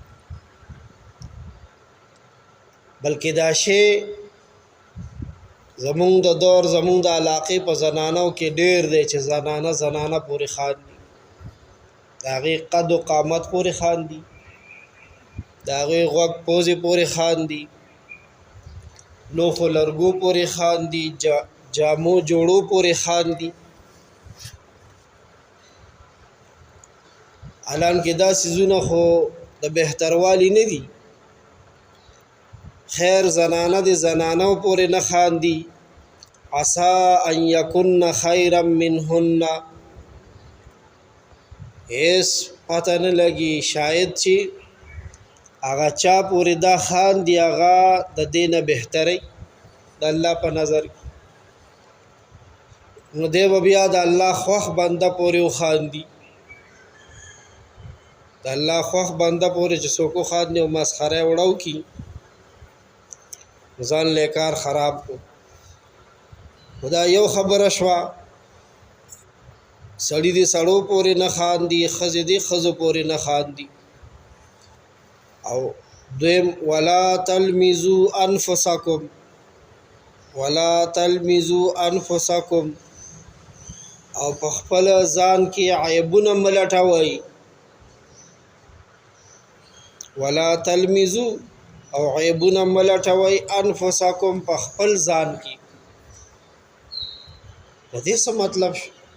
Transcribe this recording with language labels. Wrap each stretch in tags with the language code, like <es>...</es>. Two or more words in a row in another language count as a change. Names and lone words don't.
<ps>بلکې دا شی زمونږ د دور زمونږ د علاقې په زنانو کې ډېر دی چې زنانه پورې خاندي، د هغې قد و قامت پورې خاندي، د هغې غوږ پوزې پورې خاندي، لوښو لرګو پورې خاندي، جامو جوړو پورې خاندي. حالانکې دا څیزونه خو د بهتروالي نه دي. خیر زنانه د زنانو پورې نه خاندي.</ps> <ar>عسى ان يكن خيرا منهن،</ar> <ps>هیڅ پته نه لګي شاید چې هغه چا پورې دا خاندي هغه د دې نه بهتري د الله په نظر. نو دی به بیا د الله خوښ بنده پورې وخاندي. د الله خوښ بنده پورې چې څوک وخاندي او مسخره یې وړه وکړي، ځان له کار خراب کو. دا یو خبره شوه، سړی دې سړو پورې نه خاندي، ښځې دې ښځو پورې نه خاندي. او دویم</ps> <ar>ولا تلمزوا انفسکم، ولا تلمزوا انفسکم،</ar> <ps>او په خپل ځان کې عیبونه مه لټوئ.</ps> <ar>ولا تلمزوا،</ar> <ps>او عیبونه مه لټوئ، انفسکم، په خپل ځان کې. د دې څه مطلب شو؟</ps>